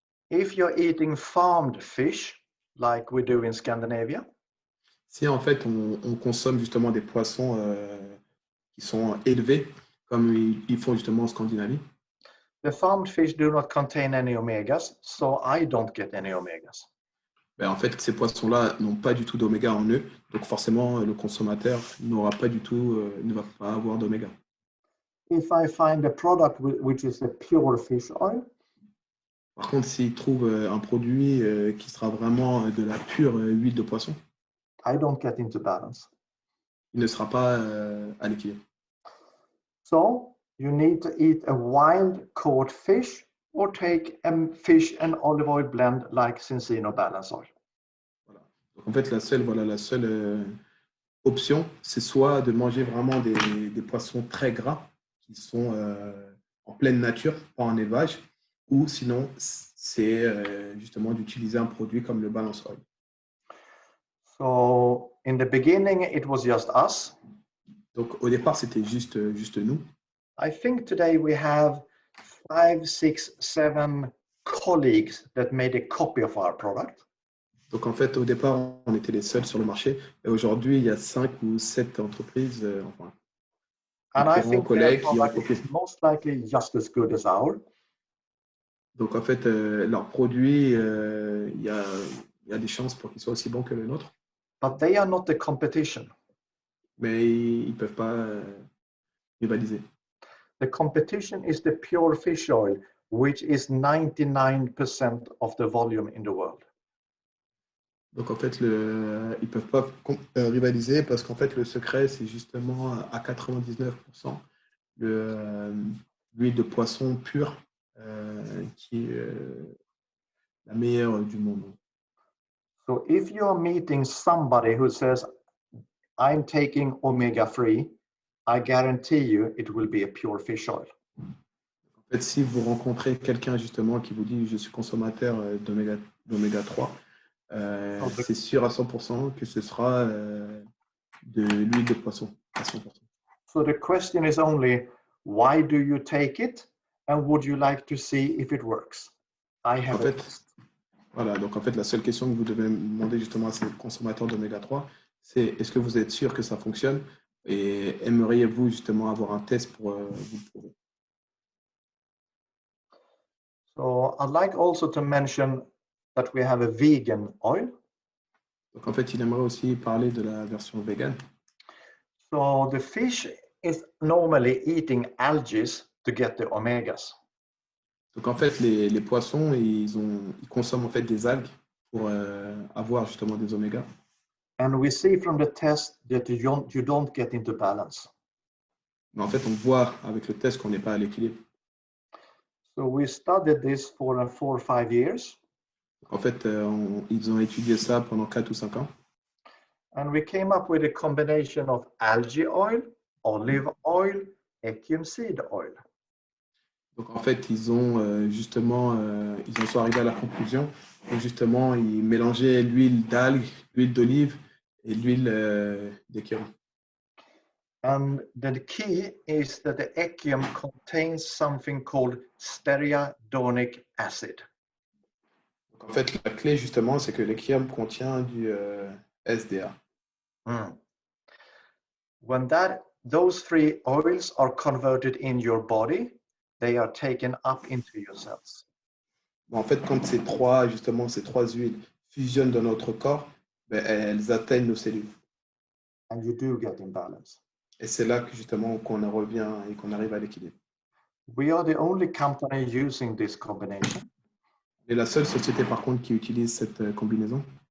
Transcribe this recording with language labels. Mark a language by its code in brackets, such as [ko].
[en] if you're eating farmed fish, like we do in Scandinavia, [fr] si en fait on consomme justement des poissons qui sont élevés, comme ils font justement en Scandinavie, [en] the farmed fish do not contain any omegas, so I don't get any omegas. [fr] ben, en fait, ces poissons-là n'ont pas du tout d'oméga en eux, donc forcément le consommateur n'aura pas du tout, ne va pas avoir d'oméga. [en] If I find a product which is a pure fish oil, [fr] Par contre, s'il trouve un produit qui sera vraiment de la pure huile de poisson, [en] I don't get into balance. [fr] il ne sera pas à l'équilibre. [en] So you need to eat a wild caught fish or take a fish and olive oil blend like Cincino Balance Oil. [fr] Voilà. Donc, en fait, la seule option, c'est soit de manger vraiment des poissons très gras qui sont en pleine nature, pas en élevage, ou sinon, c'est justement d'utiliser un produit comme le Balance Oil. [en] So in the beginning, it was just us. [fr] Donc, au départ, c'était juste nous. [en] I think today we have 5, 6, 7 colleagues that made a copy of our product. [fr] Donc en fait, au départ, on était les seuls sur le marché. Et aujourd'hui, il y a 5 ou 7 entreprises, enfin, [en] And I [fr] concurrents, [en] think their [fr] collègues qui ont [en] product [fr] copié. [en] is most likely just as good as ours. [fr] Donc en fait, leurs produits, il y a des chances pour qu'ils soient aussi bons que le nôtre, [en] But they are not the competition. [fr] mais ils ne peuvent pas rivaliser. [en] The competition is the pure fish oil, which is 99% of the volume in the world. [fr] Donc en fait, ils ne peuvent pas rivaliser parce qu'en fait, le secret, c'est justement à 99% l'huile de poisson pure qui est la meilleure du monde. [en] So if you are meeting somebody who says, I'm taking omega-3, I guarantee you it will be a pure fish oil. [fr] En fait, si vous rencontrez quelqu'un justement qui vous dit je suis consommateur d'oméga 3, c'est sûr à 100% que ce sera de l'huile de poisson à 100%. [en] So the question is only, why do you take it? And would you like to see if it works? I have a test. [fr] Voilà, donc en fait, la seule question que vous devez demander justement à ces consommateurs d'oméga 3, c'est est-ce que vous êtes sûr que ça fonctionne et aimeriez-vous justement avoir un test pour vous prouver? [en] So I'd like also to mention that we have a vegan oil. [fr] Donc en fait, il aimerait aussi parler de la version vegan. [en] So the fish is normally eating algae to get the omegas. [fr] Donc en fait, les poissons, ils consomment en fait des algues pour avoir justement des omégas. [en] And we see from the test that you don't get into balance. [fr] Mais en fait, on voit avec le test qu'on n'est pas à l'équilibre. [en] So we studied this for 4 or 5 years. [fr] En fait, ils ont étudié ça pendant 4 ou 5 ans. [en] And we came up with a combination of algae oil, olive oil, echium seed oil. [fr] Donc en fait, ils en sont arrivés à la conclusion que justement, ils mélangeaient l'huile d'algue, l'huile d'olive et l'huile d'écureuil. [en] And the key is that the echium contains something called stearidonic acid. [fr] Donc en fait, la clé justement, c'est que l'écureuil contient du SDA. [en] When those 3 oils are converted in your body, they are taken up into your cells. [fr] Bon, en fait, quand ces trois huiles fusionnent dans notre corps, ben, elles atteignent nos cellules. [en] And you do get in balance. [fr] Et c'est là que justement qu'on en revient et qu'on arrive à l'équilibre. [en] We are the only company using this combination. [fr] Et la seule société par contre qui utilise cette combinaison.